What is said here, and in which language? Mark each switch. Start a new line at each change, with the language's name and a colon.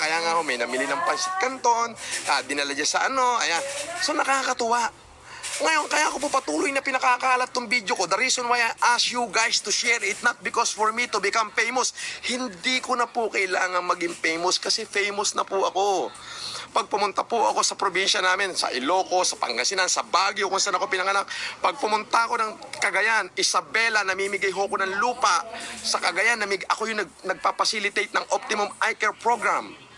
Filipino: Kaya nga ho, may namili ng pansit canton, dinala dyan sa ayan. So nakakatuwa. Ngayon, kaya ko po patuloy na pinakakalat tong video ko.
English: The reason why I ask you guys to share it, not because for me to become famous.
Filipino: Hindi ko na po kailangan maging famous kasi famous na po ako. Pag pumunta po ako sa probinsya namin, sa Ilocos, sa Pangasinan, sa Baguio, kung saan ako pinanganak, pag pumunta ako ng Cagayan, Isabela, namimigay ho ko ng lupa sa Cagayan, ako yung nagpapacilitate ng Optimum Eye Care Program.